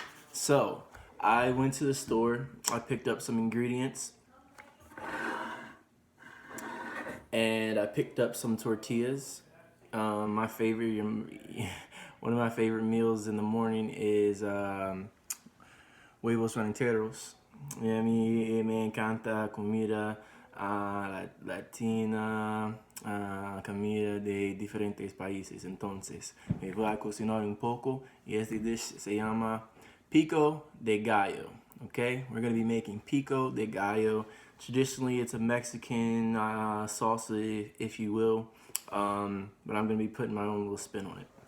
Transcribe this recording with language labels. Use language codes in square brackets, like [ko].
[en] So I went to the store. I picked up some ingredients and I picked up some tortillas. My favorite, one of my favorite meals in the morning is huevos rancheros. [es] Y a mí me encanta comida latina, comida de diferentes países. Entonces, me voy a cocinar un poco y este dish se llama Pico de Gallo. [en] Okay, we're gonna be making pico de gallo. Traditionally, it's a Mexican salsa, if you will, but I'm gonna be putting my own little spin on it.